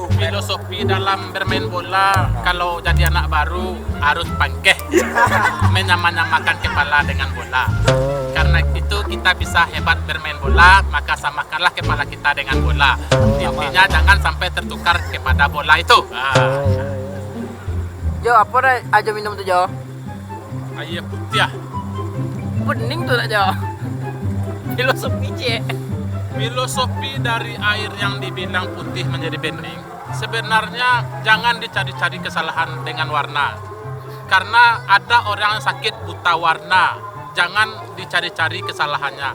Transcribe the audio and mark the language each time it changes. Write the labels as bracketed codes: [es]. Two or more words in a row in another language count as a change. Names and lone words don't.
[id] filosofi dalam bermain bola, kalau jadi anak baru harus pangkeh menyamakan kepala dengan bola. Karena itu kita bisa hebat bermain bola, maka samakanlah kepala kita dengan bola. Intinya jangan sampai tertukar kepada bola itu. [min] Jo, apa dah aja minum tu Jo? [id] Air putih. [min] Pening tu tak Jo? [id] Filosofi je. Filosofi dari air yang dibilang putih menjadi bening, sebenarnya jangan dicari-cari kesalahan dengan warna. Karena ada orang yang sakit buta warna, jangan dicari-cari kesalahannya.